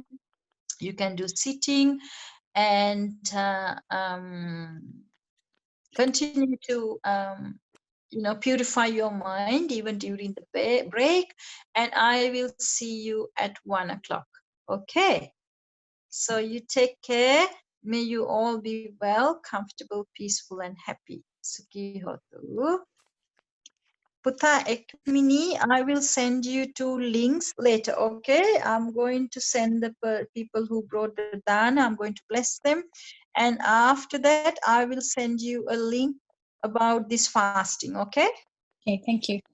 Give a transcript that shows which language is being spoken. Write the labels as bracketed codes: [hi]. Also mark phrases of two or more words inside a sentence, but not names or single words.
[en] You can do sitting, and continue to purify your mind even during the break. And I will see you at 1 o'clock. Okay, so you take care. May you all be well, comfortable, peaceful, and happy. [pi] Sukhi hotu. [en] Puta Ekmini, I will send you 2 links later, okay? I'm going to send the people who brought the dana, I'm going to bless them. And after that, I will send you a link about this fasting, okay? Okay, thank you.